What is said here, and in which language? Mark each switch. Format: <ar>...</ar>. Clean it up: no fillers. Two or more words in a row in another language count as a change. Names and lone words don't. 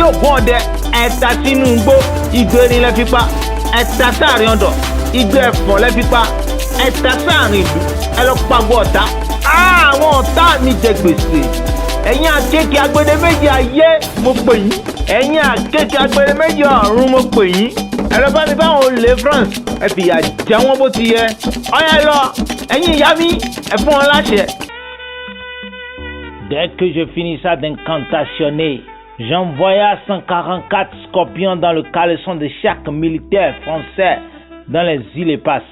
<yo>ògùn ọdẹ ẹ̀ta sínú igbó ìgbérin lẹ fi pa ẹ̀ta sáàrin ọ̀dọ̀ ìgbé ẹ̀fọ́ lẹ fi pa ẹ̀ta sáàrin ìlú ẹ lọ pàgọ́ ọ̀tá àwọn ọ̀tá mi jẹ gbèsè ẹ̀yin àkékè agbede méjì ayé mo pè yín ẹ̀yin àkékè agbede méjì ọ̀run mo pè yín ẹ lọ bá mi báwọn olè France ẹ fìyà jẹ wọn bó ti yẹ ọyá ẹ lọ ẹ̀yin ìyá mi ẹ fún wọn láṣẹ.</yo> <fr>Dès que je finissa d'incantationner, j'envoya 144 scorpions dans le caleçon de chaque militaire français dans les îles et passes.</fr>